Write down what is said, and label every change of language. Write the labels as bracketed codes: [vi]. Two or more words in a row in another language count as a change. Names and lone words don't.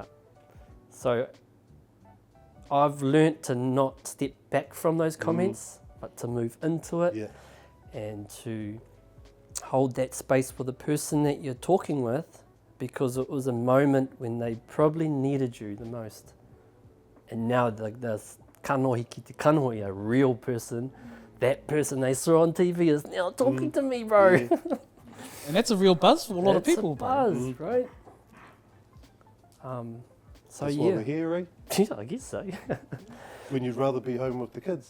[en] So I've learnt to not step back from those comments, but to move into it and to hold that space for the person that you're talking with, because it was a moment when they probably needed you the most. And now this [mi] kanohi ki te kanohi, [en] a real person, that person they saw on TV is now talking to me, bro. Yeah. And that's a real buzz for a lot of people, bro. Buzz, right? So that's why we're here, eh? Yeah, I guess so. When you'd rather be home with the kids.